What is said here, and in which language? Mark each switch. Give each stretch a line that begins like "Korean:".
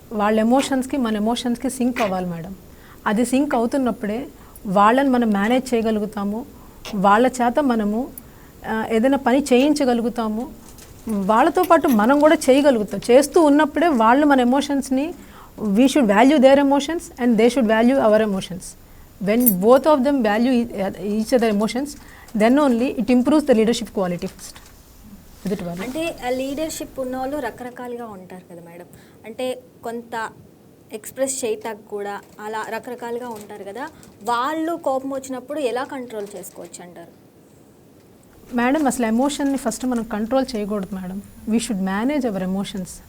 Telugu: వాళ్ళ ఎమోషన్స్కి మన ఎమోషన్స్కి సింక్ అవ్వాలి మేడం. అది సింక్ అవుతున్నప్పుడే వాళ్ళని మనం మేనేజ్ చేయగలుగుతాము, వాళ్ళ చేత మనము ఏదైనా పని చేయించగలుగుతాము, వాళ్ళతో పాటు మనం కూడా చేయగలుగుతాం. చేస్తూ ఉన్నప్పుడే వాళ్ళు మన ఎమోషన్స్ని,
English: We should value their emotions and they should value our emotions. when both of them value each other emotions, then only it improves the leadership quality first.
Telugu: ఎదుటి వాళ్ళు అంటే లీడర్షిప్ ఉన్న వాళ్ళు రకరకాలుగా ఉంటారు కదా మేడం, అంటే కొంత ఎక్స్ప్రెస్ చేయటానికి కూడా అలా రకరకాలుగా ఉంటారు కదా, వాళ్ళు కోపం వచ్చినప్పుడు ఎలా కంట్రోల్ చేసుకోవచ్చు అంటారు? మేడం అసలు ఎమోషన్ని ఫస్ట్ మనం కంట్రోల్ చేయకూడదు madam.
English: We should manage our emotions.